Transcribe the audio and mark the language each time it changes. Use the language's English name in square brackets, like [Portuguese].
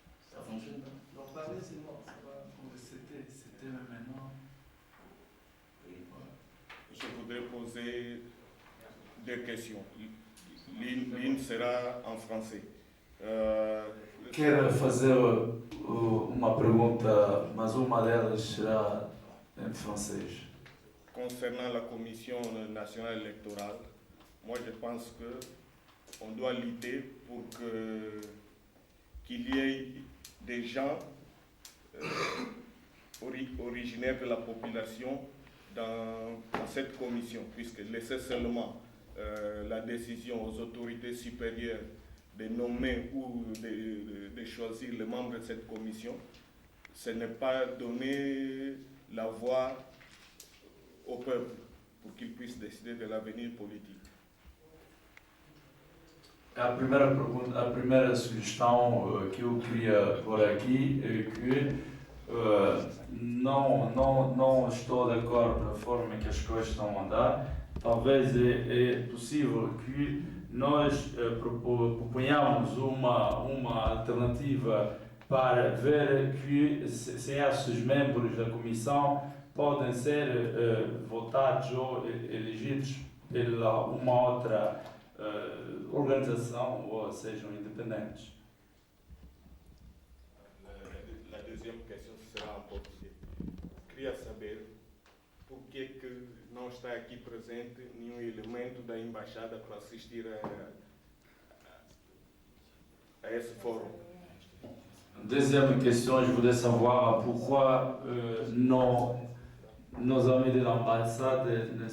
[French] Ça fonctionne pas? Non, parler c'est bon, ça va. C'était maintenant. Je voudrais poser deux questions. L'une sera en français. [Portuguese] Quero fazer uma pergunta, mas uma delas será em francês. [French] Concernant la Commission nationale électorale, moi je pense qu'on doit lutter pour qu'il y ait des gens originaires de la population dans cette commission, puisque laisser seulement la décision aux autorités supérieures de nommer ou de choisir les membres de cette commission, ce n'est pas donner la voix au peuple pour qu'il puisse décider de l'avenir politique. [Portuguese] A primeira pergunta, a primeira sugestão que eu queria pôr aqui é que não estou de acordo com a forma que as coisas estão a andar. Talvez é possível que nós proponhamos uma alternativa para ver que se esses membros da comissão podem ser votados ou elegidos pela uma outra organização, ou sejam independentes. [French] La deuxième question sera en portugais. [Portuguese] Queria saber por que não está aqui presente nenhum elemento da embaixada para assistir a esse fórum. [French] Deuxième question, je voudrais savoir pourquoi nos amis de l'ambassade ne